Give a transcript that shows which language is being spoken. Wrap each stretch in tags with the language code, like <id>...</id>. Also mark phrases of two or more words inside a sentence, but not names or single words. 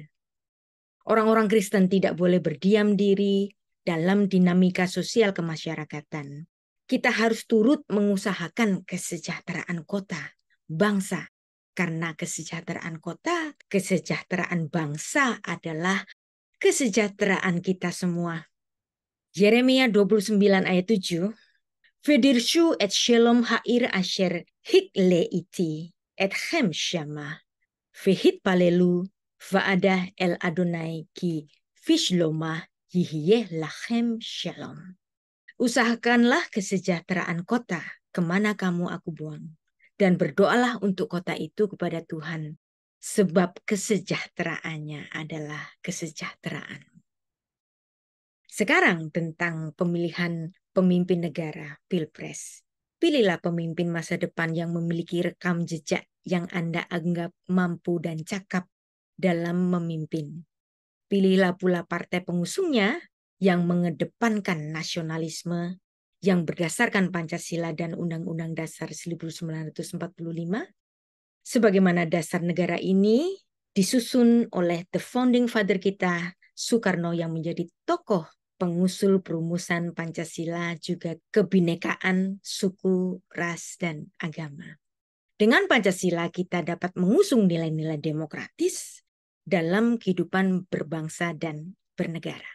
<id>Orang-orang Kristen tidak boleh berdiam diri dalam dinamika sosial kemasyarakatan. Kita harus turut mengusahakan kesejahteraan kota, bangsa. Karena kesejahteraan kota, kesejahteraan bangsa adalah kesejahteraan kita semua. Yeremia 29 ayat 7.</id> <he>ודרשו את שלום העיר אשר הגליתי אתכם שמה. והתפללו בעדה אל אדוני כי בשלומה יהיה לכם שלום.</he> <id>Usahakanlah kesejahteraan kota kemana kamu aku buang. Dan berdoalah untuk kota itu kepada Tuhan. Sebab kesejahteraannya adalah kesejahteraan. Sekarang tentang pemilihan pemimpin negara, Pilpres. Pilihlah pemimpin masa depan yang memiliki rekam jejak yang Anda anggap mampu dan cakap dalam memimpin. Pilihlah pula partai pengusungnya yang mengedepankan nasionalisme yang berdasarkan Pancasila dan Undang-Undang Dasar 1945. Sebagaimana dasar negara ini disusun oleh</id> <en>the founding father</en> <id>kita, Soekarno, yang menjadi tokoh pengusul perumusan Pancasila juga kebinekaan suku, ras, dan agama. Dengan Pancasila kita dapat mengusung nilai-nilai demokratis dalam kehidupan berbangsa dan bernegara.</id>